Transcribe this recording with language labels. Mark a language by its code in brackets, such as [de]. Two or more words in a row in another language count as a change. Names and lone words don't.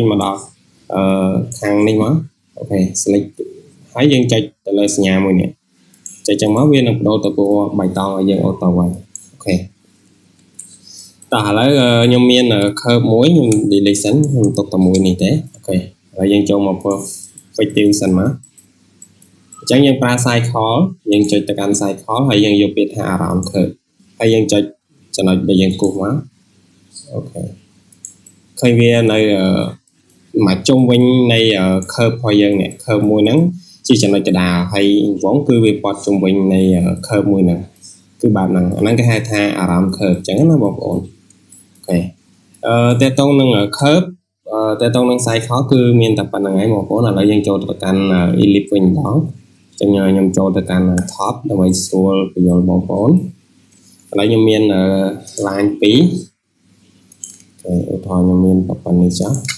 [km] មកដល់ខាងនេះមកអូខេ select ហើយយើងចុចទៅលើសញ្ញាមួយនេះចុចចឹងមកវានឹងបដូរទៅពណ៌បៃតងឲ្យយើងអូតូវិញអូខេតោះឥឡូវខ្ញុំមាន curve មួយខ្ញុំ delete សិនខ្ញុំទុក តែមួយនេះទេអូខេហើយយើងចូលមក perspective សិនមកអញ្ចឹងយើងប្រើ cycle យើងចុចទៅកាន់ cycle ហើយយើងយកពាក្យថា [en] around curve [km] ហើយយើងចុច ចំណុចដែលយើងគូសមកអូខេឃើញវានៅមកជុំវិញនៃ curve របស់យើងនេះ curve មួយហ្នឹងជាចំណុចកណ្ដាល ហើយវងគឺវាព័ទ្ធជុំវិញនៃ curve មួយហ្នឹងគឺបែបហ្នឹងអាហ្នឹងគេហៅថា [en] around curve [km] អញ្ចឹងណាបងប្អូនអូខេតើតោងនឹង curve តើតោងនឹង cycle គឺមានតែប៉ុណ្្នឹងហើយបងប្អូនឥឡូវយើងចូលទៅកាន់ ellipse វិញម្ដងអញ្ចឹងខ្ញុំចូលទៅកាន់ top ដើម្បីស្រួលបញ្យល់បងប្អូនឥឡូវខ្ញុំមាន line 2អូឧទាហរណ៍ខ្ញុំមានប៉ុណ្្នេះចា